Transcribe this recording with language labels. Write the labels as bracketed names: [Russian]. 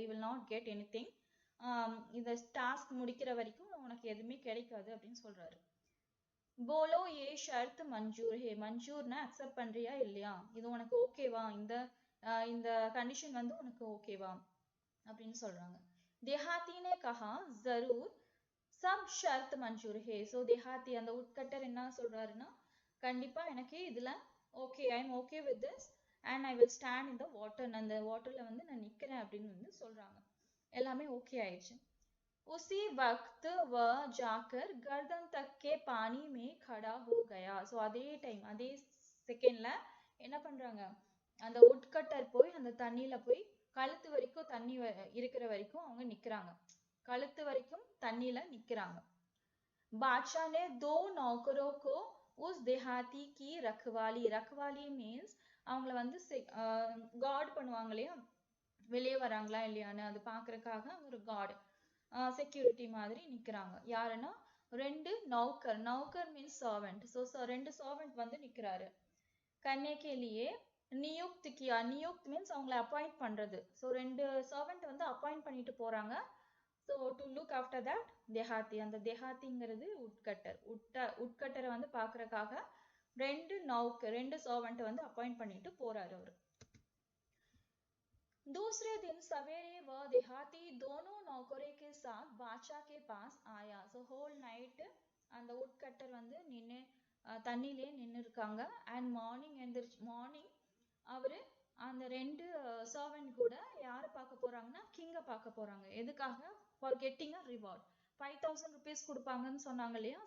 [English] You will not get anything. [Tamil] இந்த task முடிக்கிற வரைக்கும் உனக்கு எதுவுமே கிடைக்காது அப்படின்னு சொல்றாரு. [Hindi] போலோ ஏ ஷர்த் மஞ்சூர் ஹே. [Tamil] மஞ்சூர்னா அக்செப்ட் பண்றியா இல்லையா, இது உனக்கு ஓகேவா, இந்த கண்டிஷன் வந்து உனக்கு ஓகேவா அப்படின்னு சொல்றாங்க. [Hindi] தேஹாத்தி ने कहा जरूर सब शर्त मंजूर है. [Tamil] ஸோ தேஹாத்தி அந்த உட்கட்டர் என்ன சொல்றாருன்னா கண்டிப்பா எனக்கு இதுல okay, [English] I am okay with this and I will stand in the water, [Tamil] அந்த வாட்டர்ல வந்து நான் நிக்கிறேன் அப்படின்னு வந்து சொல்றாங்க. எல்லாமே ஓகே ஆயிடுச்சு. [Hindi] उसी वक्त वह जाकर गर्दन तक के पानी में खड़ा हो गया. [Tamil] ஸோ அதே டைம் அதே செகண்ட்ல என்ன பண்றாங்க, அந்த உட்கட்டர் போய் அந்த தண்ணியில போய் கழுத்து வரைக்கும் தண்ணி இருக்கிற வரைக்கும் அவங்க நிக்கிறாங்க, கழுத்து வரைக்கும் தண்ணியில நிக்கிறாங்க. [Hindi] बादशाह ने 2 नौकरों को उस देहाती की रखवाली [Tamil] மீன்ஸ் அவங்கள வந்து கார்டு பண்ணுவாங்க இல்லையா, வெளியே வராங்களா இல்லையான்னு அது பாக்குறதுக்காக ஒரு கார்டு செக்யூரிட்டி மாதிரி நிக்கிறாங்க. யாருன்னா 2 நௌக்கர் மீன்ஸ் சர்வெண்ட். ஸோ 2 சர்வெண்ட் வந்து நிக்கிறாரு. [Hindi] கன்னே கே லியே நியுக்த் கியா. [Tamil] நியுக்த் மீன்ஸ் அவங்கள அப்பாயிண்ட் பண்றது. ஸோ 2 சர்வெண்ட் வந்து அப்பாயிண்ட் பண்ணிட்டு போறாங்க. [English] So to look after that தேஹாத்தி. [Tamil] அந்த தேஹாத்திங்கிறது உட்கட்டரை வந்து பாக்குறதுக்காக ரெண்டு சர்வெண்ட் வந்து அப்பாயிண்ட் பண்ணிட்டு போறாரு அவரு. [Hindi] दूसरे दिन सवेरे वह देहाती दोनों नौकरों के साथ बादशाह के पास आया. [English] So whole night [Tamil] அந்த woodcutter வந்து நின்னு தண்ணிலே நின்னு இருக்காங்க. அண்ட் மார்னிங் அவரு அந்த ரெண்டு சர்வெண்ட் கூட யார பார்க்க போறாங்கன்னா கிங்க பார்க்க போறாங்க. எதுக்காக? [English] For getting a reward. [Tamil] 5000 rupees கொடுப்பாங்கன்னு சொன்னாங்க இல்லையா?